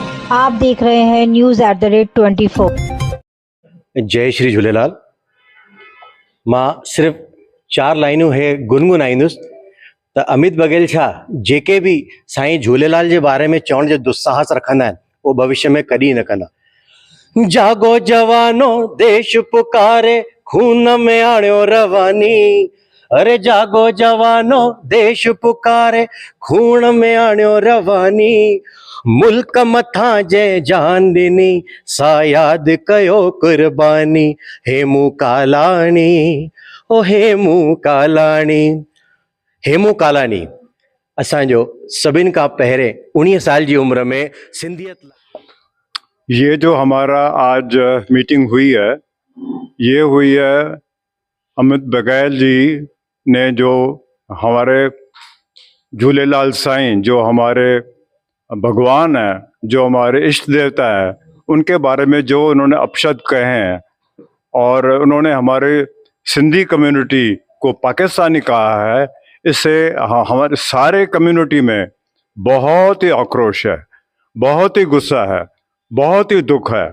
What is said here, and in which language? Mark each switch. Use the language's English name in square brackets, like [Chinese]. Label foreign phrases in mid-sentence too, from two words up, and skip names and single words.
[Hindi] आप देख रहे हैं news@24। जय श्री झूलेलाल। [Sindhi] मां सिर्फ़ 4 लाइनूं हे गुनगुनाईंदुसि त अमित बघेल छा जेके भी साईं झूलेलाल जे बारे में चवण जो दुस्साहस रखंदा आहिनि उहो भविष्य में कॾहिं न कंदा। जागो जवानो देश पुकारे खून में आणियो रवानी, अरे जागो जवानो देश पुकारे खून में आणियो रवानी, मुल्क मथां जंहिं जान ॾिनी सा यादि कयो कुर्बानी, हेमू कालाणी ओ हेमू कालाणी। हेमू कालाणी असांजो सभिनि खां पहिरें 19 साल जी उम्र में सिंधियत। [Hindi] ये जो हमारा आज मीटिंग हुई है, ये हुई है अमित बघेल जी ने, जो हमारे झूलेलाल साईं, जो हमारे भगवान है, जो हमारे इष्ट देवता है, उनके बारे में जो उन्होंने अपशब्द कहे हैं और उन्होंने हमारे सिंधी कम्युनिटी को पाकिस्तानी कहा है, इससे हमारे सारे कम्युनिटी में बहुत ही आक्रोश है, बहुत ही गुस्सा है, बहुत ही दुख है।